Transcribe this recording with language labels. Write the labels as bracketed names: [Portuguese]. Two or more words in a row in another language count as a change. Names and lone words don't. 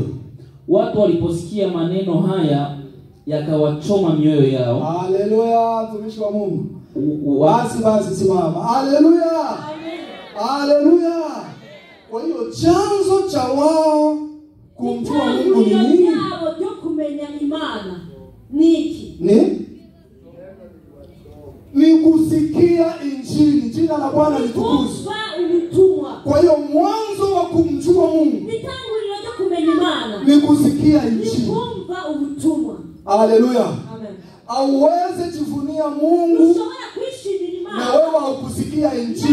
[Swahili] Watu waliposikia maneno haya yakawachoma mioyo yao. Haleluya, mtumishi wa Mungu. Basi simama. Haleluya. Amen. Haleluya. Kwa hiyo chanzo cha wao kumjua Mungu ni nini? [Kinyarwanda] Ndio kumenya imana. Niki. [Swahili] Ni kusikia injili. Jina la Bwana litukuzwe. Kwa hiyo mwanzo wa kumjua Mungu ni kusikia injili. Haleluya. Amen. Auweze jivunia Mungu na wewe haukusikia injili.